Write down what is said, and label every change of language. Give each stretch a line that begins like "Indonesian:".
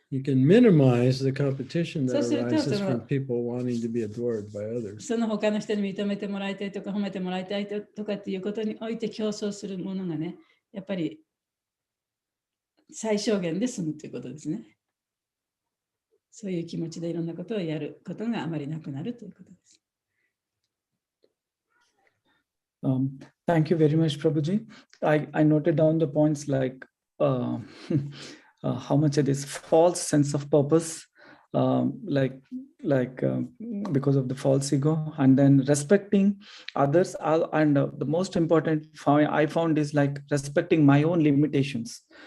English: You can minimize the competition that arises from people wanting to be adored by others.
Japanese: その他の人に認めてもらいたいとか褒めてもらいたいとかっていうことにおいて競争するものがね、やっぱり最小限で済むということですね。そういう気持ちでいろんなことをやることがあまりなくなるということです。
English: Thank you very much, Prabhuji. I noted down the points like how much it is false sense of purpose, because of the false ego, and then respecting others, and the most important I found is like respecting my own limitations.